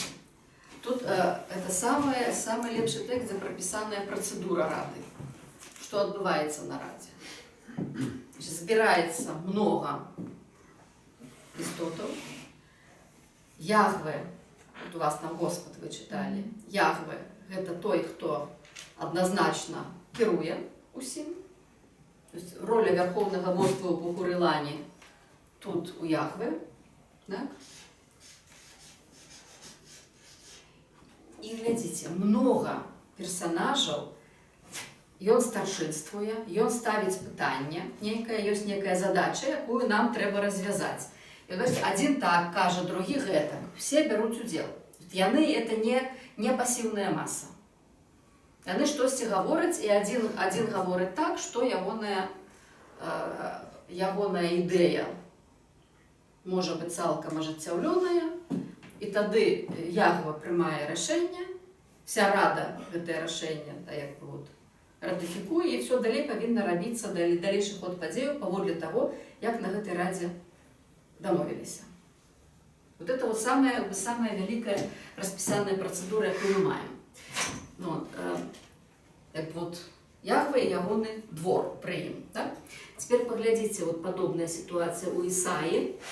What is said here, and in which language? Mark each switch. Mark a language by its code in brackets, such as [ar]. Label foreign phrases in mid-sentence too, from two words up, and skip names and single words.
[ru] Тут это самый лепший текст, где прописанная процедура рады. Что отбывается на раде. [uk] Значит, збирається много істотів. [ru] Яхве, вот у вас там Господь вы читали, Яхве – это той, кто однозначно [uk] керує усім. [ru] То есть роля Верховного Божества у Богурилані тут у Яхве. Да? И глядите, много персонажей, [be] ён старшынствуе, ён ставіць пытанне, ёсць некая задача, якую нам трэба развязаць. І один так кажа, другі гэтак. Все бяруць удзел. Яны это не пасіўная маса. Яны штосьці гавораць, і один гаворыць так, што ягоная ідэя можа быць цалкам ажыццяўлёная, і тады Яхва прымае рашэнне, вся рада гэтае рашэнне, як бы вот ратыфікуе, і все далей павінна рабіцца далейшы ход падзеяў паводле таго, як на гэтай радзе дамовіліся. [ru] Вот это вот самая великая расписанная процедура, [be] якую мы маем. Вот, як вот Яхве и ягоны двор пры ім. Да? [ru] Теперь поглядите, вот подобная ситуация у Исаии.